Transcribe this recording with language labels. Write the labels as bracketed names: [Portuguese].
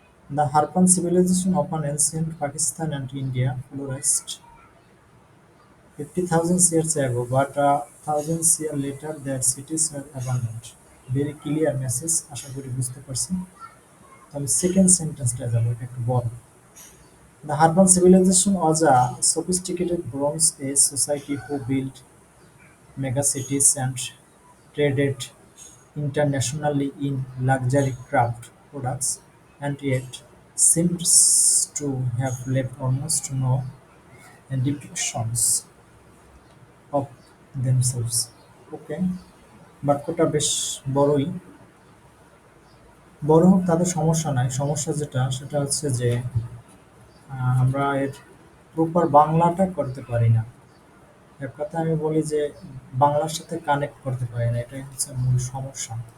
[English] The Harpan civilization of an ancient Pakistan and India flourished 50,000 years ago, but thousands years later their cities were abandoned. Very clear message, [Bangla] আশা করি বুঝতে পারছেন। তো আমি second সেন্টেন্সটা যাবো, এটা একটু বড়। [English] The Harpan civilization was a sophisticated Bronze Age society who built megacities and traded internationally in luxury craft products, and yet seems to have left almost no depictions of themselves. [Bangla] ওকে, বাক্যটা বেশ বড়ই। বড় হোক তাদের সমস্যা নাই, সমস্যা যেটা সেটা হচ্ছে যে আমরা এর প্রপার বাংলাটা করতে পারি না। এক কথা আমি বলি যে বাংলার সাথে কানেক্ট করতে পারি না, এটাই হচ্ছে মূল সমস্যা।